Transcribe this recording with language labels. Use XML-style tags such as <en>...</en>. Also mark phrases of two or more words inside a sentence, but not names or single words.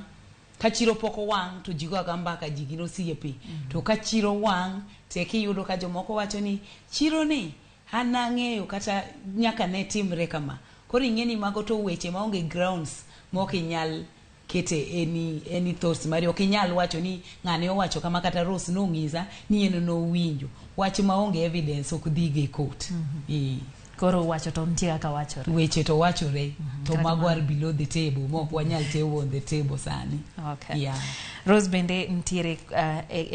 <luo>Ka chiro poko wang' to jigo agambaka jigino osiepe. To ka chiro wang' teki yudo ka jomoko wacho ni chiro ni anang'eyo kata nyaka ne timre kama. Koro ing'eni mago to weche maonge grounds mok inyal kete</luo> <en>any thoughts</en> <luo>mari. Ok inyal wacho ni ng'ane owacho kama kata Rose nong'isa ni en nowinjo. Wach maonge evidence ok dhige court. Koro wacho to ntie kaka wachore. Weche to wachore. To mago</luo> <en>are below the table.</en> <luo>Mok wanyal tewo</luo> <en>on the table</en> <luo>sani. Okay. Yeah. Rose bende ntiere</luo>